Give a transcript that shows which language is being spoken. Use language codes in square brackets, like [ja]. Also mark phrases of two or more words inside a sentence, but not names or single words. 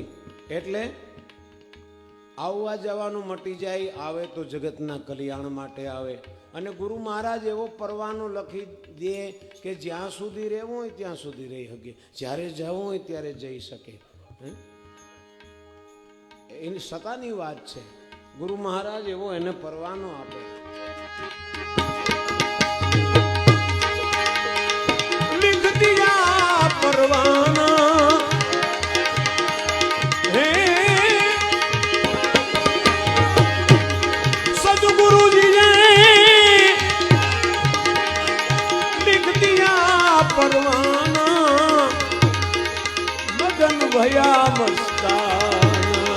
[gu] એટલે આવવા જવાનું મટી જાય, આવે તો જગતના કલ્યાણ માટે આવે. અને ગુરુ મહારાજ એવો પરવાનો લખી દે કે જ્યાં સુધી રહેવું હોય ત્યાં સુધી રહી શકે, જ્યારે જવું હોય ત્યારે જઈ શકે. એની સતાની વાત છે. ગુરુ મહારાજ એવો એને પરવાનો આપે. [hi] लिख दिया परवाना हे सतगुरु जी ने लिख दिया परवाना मगन भया मस्ताना.